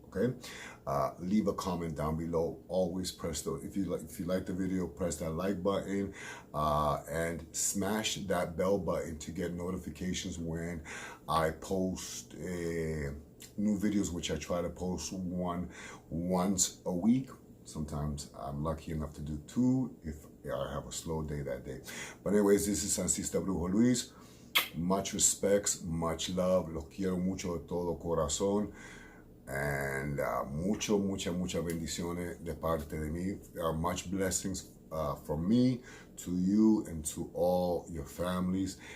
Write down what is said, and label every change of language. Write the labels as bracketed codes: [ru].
[en] Okay, leave a comment down below. Always press the if you like the video, press that like button, and smash that bell button to get notifications when I post new videos, which I try to post once a week. Sometimes I'm lucky enough to do 2 if I have a slow day that day. But anyways, this is Sancistaluis. Much respects, much love. [es] Los quiero mucho de todo corazón. And muchas bendiciones de parte de mí. [en] Much blessings from me to you and to all your families.